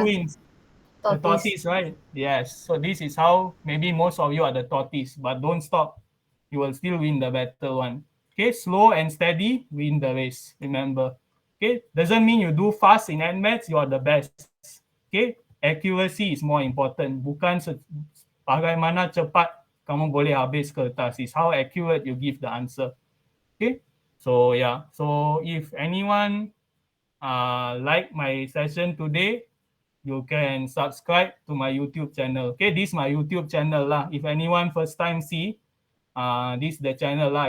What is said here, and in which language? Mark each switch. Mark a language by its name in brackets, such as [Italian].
[English] Who wins? The tortoise, right? Yes. So this is how maybe most of you are the tortoise, but don't stop. You will still win the battle one. Okay, slow and steady, win the race. Remember. Okay, doesn't mean you do fast in Add Maths, you are the best. Okay, accuracy is more important. [Malay] Bukan bagaimana cepat kamu boleh habis kertas. [English] Is how accurate you give the answer. Okay, so yeah. So if anyone like my session today, you can subscribe to my YouTube channel. Okay, this is my YouTube channel lah. If anyone first time see, this is the channel lah.